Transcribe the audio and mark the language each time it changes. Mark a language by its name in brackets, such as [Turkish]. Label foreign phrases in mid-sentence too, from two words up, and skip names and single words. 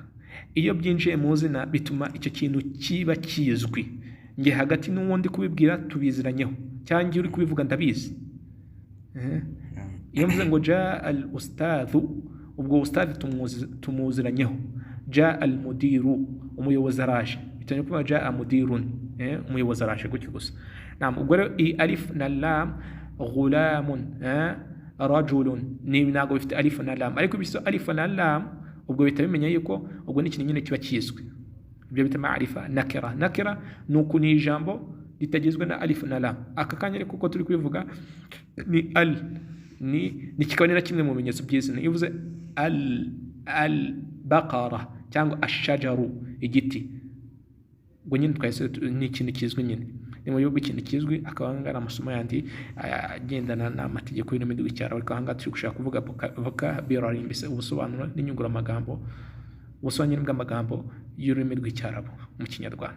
[Kinyarwanda] Iyo byinjiye mu zina bituma icyo kintu kiba kizwi, nge hagati n'uwundi kubibwira tubiziranyeho cyangwa uri kubivuga ndabizi. Iyo mvuze ngo [Arabic] جاء الأستاذ, [Kinyarwanda] ubwo ustadhi tumuziranyeho. [Arabic] جاء المدير, [Kinyarwanda] umuyobozi araje, bitanye kuba [Arabic] جاء مديرٌ, [Kinyarwanda] umuyobozi araje gutyo gusa. Naam, ubwo rero i alif na lam [Arabic] غلامٌ رجلٌ [Kinyarwanda] ni ntago bifite alif na lam, ariko biso alif na lam ubwo bita bimenya yuko ubwo ni ikintu nyine kiba kizwi. Ibyo bita maarifa. Nakira nuko ni ijambo litagizwe na alif na lam. Aka kanya reko ko turi kubivuga ni al ni kikabonera kimwe mu bimenyetso by'izina. Iyo uvuze [Arabic] البقرة [Kinyarwanda] cyangwa ashajaru igiti, ubwo nyine twese ni ikintu kizwi nyine ni mu gihugu ikintu kizwi. Akaba ngana amasomo yandi agendana n'amategeko y'ururimi rw'icyarabu, ariko aha ngaha turi gushaka kuvuga vocabulary mbese ubusobanuro n'inyunguramagambo, ubusobanuro bw'amagambo y'ururimi rw'icyarabu mu kinyarwanda.